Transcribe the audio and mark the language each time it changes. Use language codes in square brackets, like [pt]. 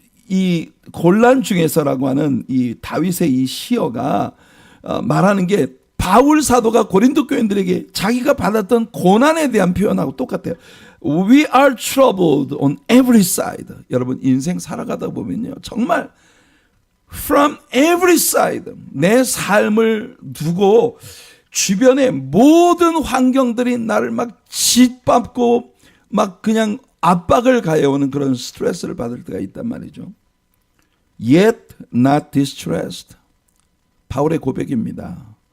[ko] 이 곤란 중에서라고 하는 이 다윗의 이 시어가 말하는 게 바울 사도가 고린도 교인들에게 자기가 받았던 고난에 대한 표현하고 똑같아요. [en] We are troubled on every side. [ko] 여러분 인생 살아가다 보면요. 정말 [en] from every side. [ko] 내 삶을 두고 주변의 모든 환경들이 나를 막 짓밟고 막 그냥 압박을 가해오는 그런 스트레스를 받을 때가 있단 말이죠. [en] Yet not distressed. [ko] 바울의 고백입니다.